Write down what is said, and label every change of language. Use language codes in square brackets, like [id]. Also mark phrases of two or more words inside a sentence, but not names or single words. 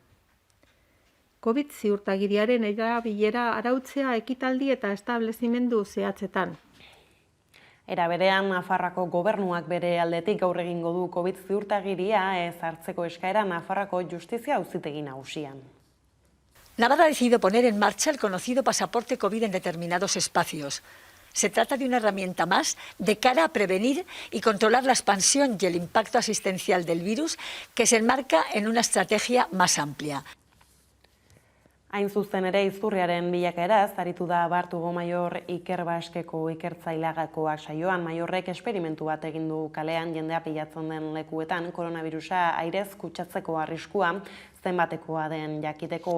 [eu] COVID ziurtagiriaren erabilera arautzea ekitaldi eta establezimendu zehatzetan. Era berean, Nafarroako gobernuak bere aldetik gaur egingo du COVID ziurtagiria ezartzeko eskaera Nafarroako Justizia Auzitegi Nagusian. [es] Navarra ha decidido poner en marcha el conocido pasaporte COVID en determinados espacios. Se trata de una herramienta más de cara a prevenir y controlar la expansión y el impacto asistencial del virus que se enmarca en una estrategia más amplia. [eu] Hain zuzen ere izurriaren bilakaeraz, aritu da Bartugo Maior Iker Baskeko ikertzailagakoak saioan. Maiorrek esperimentu bat egin du kalean jendea pilatzen den lekuetan koronavirusa airez kutsatzeko arriskua zenbatekoa den jakiteko.